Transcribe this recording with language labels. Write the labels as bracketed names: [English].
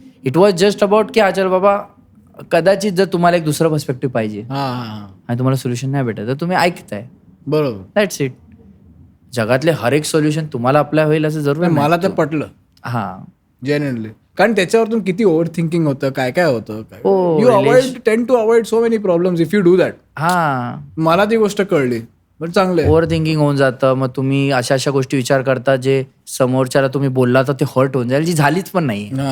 [English] it was just about [Marathi] की चल बाबा कदाचित जर तुम्हाला एक दुसरं पर्स्पेक्टिव्ह पाहिजे आणि तुम्हाला सोल्युशन नाही भेटत तर तुम्ही ऐकताय, बरोबर. [English] That's it. [Marathi] जगातले हर एक सोल्युशन तुम्हाला अप्लाय होईल असं जरूर मला तर पटलं. हां, [English] Genuinely. [Marathi] कारण त्याच्यावरतून किती ओव्हर थिंकिंग होतं, काय काय होतं. हो, [English] You avoid tend to avoid so many problems if you do that. हां, [Marathi] मला ती गोष्ट कळली. पण चांगलं ओव्हर थिंकिंग होऊन जातं. मग तुम्ही अशा गोष्टी विचार करता जे समोरच्याला तुम्ही बोलला तर ते हर्ट होऊन जाईल, जी झालीच पण नाही.